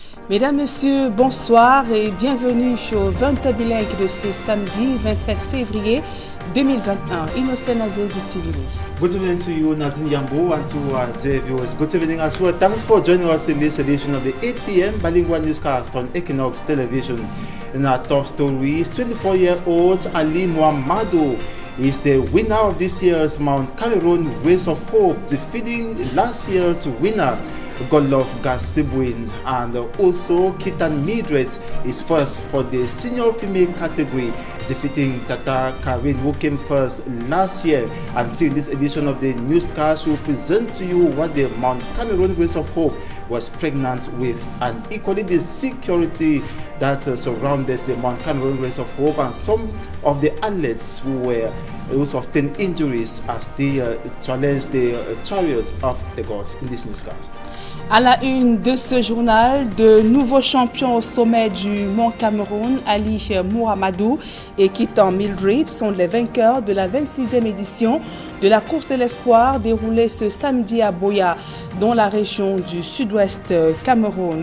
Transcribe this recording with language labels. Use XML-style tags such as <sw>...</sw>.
<fr>Mesdames, Messieurs, bonsoir et bienvenue au 20 bilingue de ce samedi 27 février 2021. Innocent Nazé Goutivili.</fr> <en>Good evening to you, Nadine Yambo, and to our dear viewers. Good evening as well. Thanks for joining us in this edition of the 8 p.m. bilingual newscast on Equinox Television. In our top stories, 24-year-old Ali Muhammadu is the winner of this year's Mount Cameroon Race of Hope, defeating last year's winner, Godlove Gasibwin, and also Kitan Mildred is first for the senior female category, defeating Tata Karin, who came first last year. And still in this edition of the newscast, we'll present to you what the Mount Cameroon Race of Hope was pregnant with, and equally the security that surrounded the Mount Cameroon Race of Hope, and some of the athletes who sustained injuries as they challenged the chariots of the gods in this newscast.</en> <fr>À la une de ce journal, de nouveaux champions au sommet du Mont Cameroun, Ali Muhammadu et Kitan Mildred sont les vainqueurs de la 26e édition de la course de l'espoir déroulée ce samedi à Boya, dans la région du sud-ouest Cameroun.</fr>